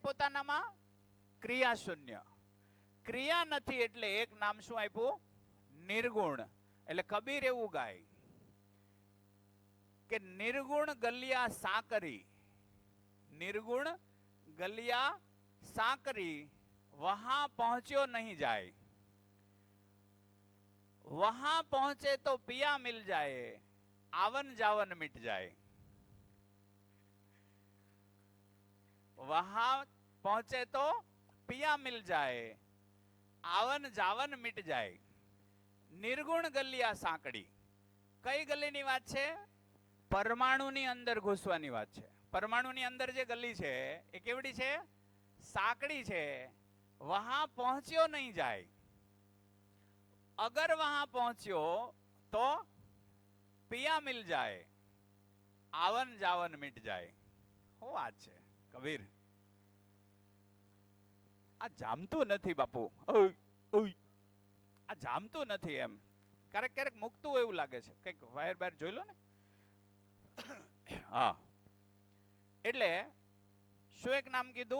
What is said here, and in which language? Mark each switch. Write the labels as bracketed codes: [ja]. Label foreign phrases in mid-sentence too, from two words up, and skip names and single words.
[gu] પોતાનામાં ક્રિયા શૂન્ય. ક્રિયા નથી, એટલે એક નામ શું આપ્યું? નિર્ગુણ. એટલે કબીર એવું ગાય કે [hi] निर्गुण गलिया साकरी, निर्गुण गलिया साकरी, वहां पहुंच्यो नहीं जाय. वहां पहुंचे तो पिया मिल जाए, आवन जावन मिट जाए. वहां पहुंचे तो पिया मिल जाए, आवन जावन मिट जाए. [gu] નિર્ગુણ ગલિયા સાંકડી. કઈ ગલીની વાત છે? પરમાણુની અંદર ઘૂસવાની વાત છે. પરમાણુની અંદર જે ગલી છે એ કેવડી છે? સાંકડી છે. [hi] वहां पहुंच्यो नहीं जाय. अगर वहां पहुंच्यो तो पिया मिल जाए, आवन जावन मिट जाए. [gu] શું વાત છે કબીર? આ જામતું નથી બાપુ. આ જામતું નથી. એમ ક્યારેક ક્યારેક મૂકતું એવું લાગે છે. કઈક વાયર બાયર જોઈ લો ને. હા, એટલે શું એક નામ કીધું?